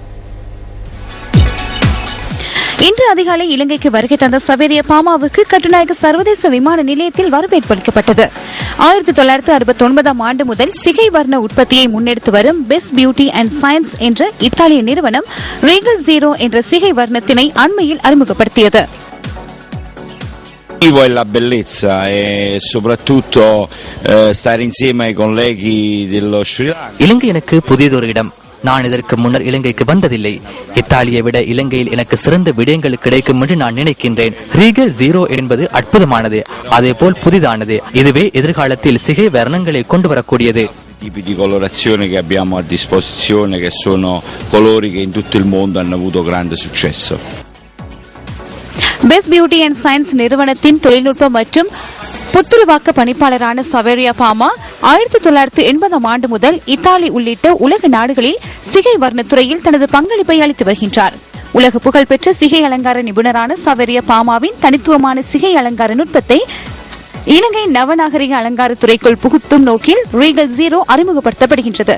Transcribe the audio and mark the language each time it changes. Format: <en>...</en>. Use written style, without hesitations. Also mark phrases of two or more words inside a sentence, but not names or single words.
<ta>இன்று அதிகாலை இலங்கைக்கு வருகை தந்த சவேரிய பாமாவுக்கு கட்டுநாயக்க சர்வதேச விமான நிலையத்தில் வரவேற்பு அளிக்கப்பட்டது. 1969ஆம் ஆண்டு முதல் சிகை வர்ண உற்பத்தியை முன்னெடுத்து வரும் பெஸ்ட் பியூட்டி அண்ட் சயின்ஸ் என்ற இத்தாலிய நிறுவனம் ரீகல் 0 என்ற சிகை வர்ணத்தினை அண்மையில் அறிமுகப்படுத்தியது.</ta> <it>La bellezza e soprattutto stare insieme ai colleghi dello Sri Lanka.</it> <ta>இலங்கை எனக்கு புதியதொரு இடம். நான் இதற்கு முன்னர் இலங்கைக்கு வந்ததில்லை. இத்தாலியை விட இலங்கையில் எனக்கு சிறந்த விடயங்கள் கிடைக்கும் என்று நான் நினைக்கின்றேன். ரீகல் 0 என்பது அற்புதமானது, அதே போல் புதிதானது. இதுவே எதிர்காலத்தில் சிகை வர்ணங்களை கொண்டு வரக்கூடியது.</ta> <it>Tipi di colorazione che abbiamo a disposizione, che sono colori che in tutto il mondo hanno avuto grande successo.</it> <ta>பெஸ்ட் பியூட்டி அண்ட் சயின்ஸ் நிறுவனத்தின் தொழில்நுட்ப மற்றும் புத்துருவாக்க பணிப்பாளரான சவேரியா பாமா 1980 ஆண்டு முதல் இத்தாலி உள்ளிட்ட உலக நாடுகளில் சிகை வர்ணத்துறையில் தனது பங்களிப்பை அளித்து வருகின்றார். உலக புகழ்பெற்ற சிகை அலங்கார நிபுணரான சவேரியா பாமாவின் தனித்துவமான சிகை அலங்கார நுட்பத்தை இலங்கை நவநாகரிக அலங்கார துறைக்குள் புகுத்தும் நோக்கில் ரீகல் 0 அறிமுகப்படுத்தப்படுகின்றது.</ta>